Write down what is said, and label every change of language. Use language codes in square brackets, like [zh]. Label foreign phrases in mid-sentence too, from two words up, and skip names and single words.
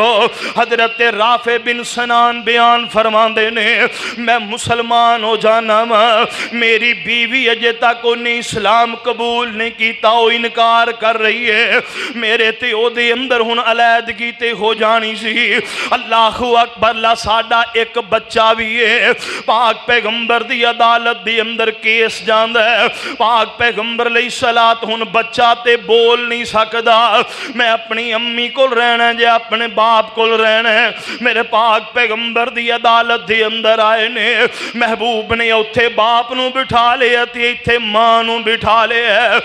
[pa] حضرت رافع بن سنان بیان فرماندے نے میں مسلمان ہو جانا وا، میری بیوی اجے تک انہیں اسلام قبول نہیں کیا، او انکار کر رہی ہے، میرے تے اوہدے اندر ہن علیحدگی تے ہو جانی سی. [ar] الله أكبر. [pa] لا ساڈا ایک بچہ بھی ہے، پاک پیغمبر دی عدالت دی اندر کیس جاندا ہے. پاک پیغمبر علیہ الصلوٰۃ ہن بچہ تے بول نہیں سکدا، میں اپنی امی کول رہنا جے اپنے باپ کول رہنا ہے. میرے پاک پیغمبر دی عدالت دے اندر آئے نے، محبوب نے اتھے باپ نوں بٹھا لیا تے اتھے ماں نوں بٹھا لیا.